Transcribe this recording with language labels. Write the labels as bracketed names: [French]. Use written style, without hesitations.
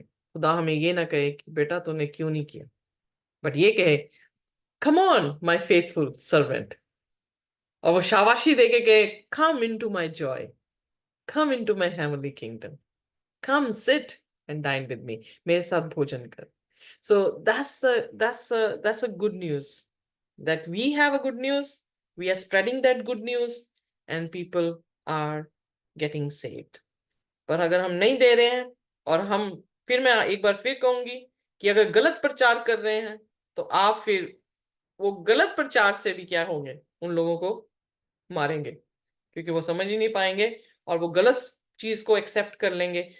[Hindi] खुदा हमें ये ना कहे कि बेटा तूने क्यों नहीं किया, बट ये कहे [English] come on my faithful servant, [Hindi] और वो शाबाशी देके कहे [English] come into my joy, come into my heavenly kingdom, come sit and dine with me, [Hindi] मेरे साथ भोजन कर। [English] So that's a good news, that we have a good news, we are spreading that good news and people are getting saved. [Hindi] पर अगर हम नहीं दे रहे हैं, और हम, फिर मैं एक बार फिर कहूंगी कि अगर गलत प्रचार कर रहे हैं तो आप फिर वो गलत प्रचार से भी क्या होंगे, उन लोगों को मारेंगे क्योंकि वो समझ ही नहीं पाएंगे और वो गलत चीज को एक्सेप्ट कर लेंगे।